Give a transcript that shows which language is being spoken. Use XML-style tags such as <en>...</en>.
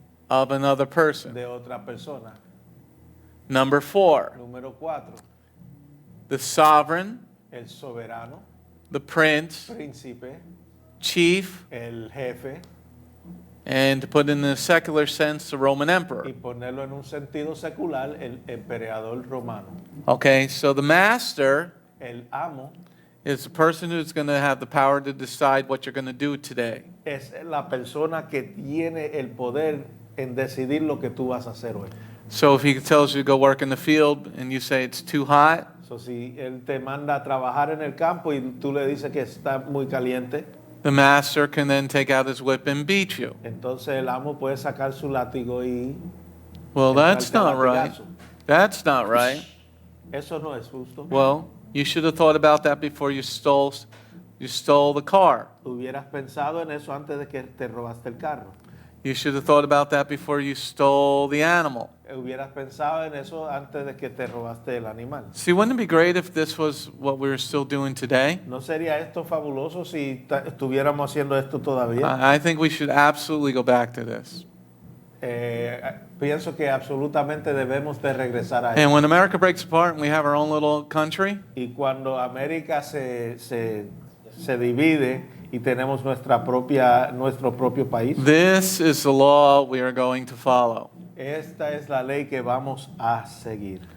<en>of another person.</en> <es>de otra persona.</es> <en>Number 4,</en> <es>Número 4.</es> <en>the sovereign,</en> <es>El soberano,</es> <en>the prince,</en> <es>príncipe,</es> <en>chief,</en> <es>el jefe,</es> <en>and to put it in a secular sense, the Roman emperor.</en> <es>y ponerlo en un sentido secular, el emperador romano.</es> <en>Okay, so the master</en> <es>El amo</es> <en>is the person who's going to have the power to decide what you're going to do today.</en> <es>es la persona que tiene el poder en decidir lo que tú vas a hacer hoy.</es> <en>So if he tells you to go work in the field and you say it's too hot,</en> <es>So, si él te manda a trabajar en el campo y tú le dices que está muy caliente,</es> <en>the master can then take out his whip and beat you.</en> <es>entonces el amo puede sacar su látigo y</es> <en>Well, that's</en> <es>entrarte a</es> <en>not right.</en> <es>latigazo.</es> <en>That's not right.</en> <es>Eso no es justo.</es> <en>Well, you should have thought about that before you stole the car.</en> <es>Hubieras pensado en eso antes de que te robaste el carro.</es> <en>You should have thought about that before you stole the animal.</en> <es>Hubieras pensado en eso antes de que te robaste el animal.</es> <en>See, wouldn't it be great if this was what we were still doing today?</en> <es>¿No sería esto fabuloso si estuviéramos haciendo esto todavía?</es> <en>I think we should absolutely go back to this.</en> <es>Pienso que absolutamente debemos de regresar a</es> <en>And</en> <es>eso.</es> <en>when America breaks apart and we have our own little country,</en> <es>Y cuando América se divide y tenemos nuestro propio país,</es> <en>this is the law we are going to follow.</en> <es>esta es la ley que vamos a seguir.</es>